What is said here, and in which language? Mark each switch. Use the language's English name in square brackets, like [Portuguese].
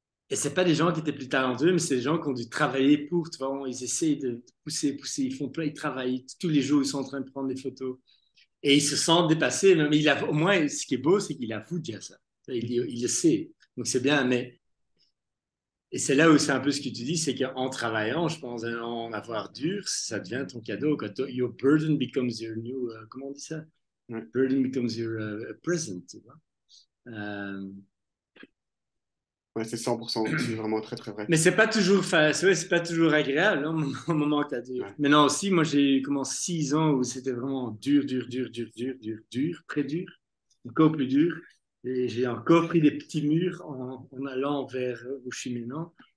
[French] Et c'est pas des gens qui étaient plus talentueux, mais c'est des gens qui ont dû travailler pour, tu vois, ils essayent de pousser, ils font plein, ils travaillent tous les jours, ils sont en train de prendre des photos. Et ils se sentent dépassés, mais au moins, ce qui est beau, c'est qu'il avoue déjà ça. Il le sait. Donc c'est bien, mais et c'est là où c'est un peu ce que tu dis, c'est qu'en travaillant, je pense, en avoir dur, ça devient ton cadeau. Quand [English] your burden becomes your new, [French] comment on dit ça? ouais. [English] Burden becomes your present, [French] tu vois. [English] Euh, [French] Ouais, c'est 100%, c'est vraiment très très vrai. Mais c'est pas toujours, c'est vrai, c'est pas toujours agréable, hein, au moment que t'as dur. Ouais. Maintenant aussi, moi, j'ai eu comment 6 ans où c'était vraiment dur, dur, dur, dur, dur, dur, dur, très dur, encore plus dur. Et j'ai encore pris des petits murs en allant vers où je suis maintenant.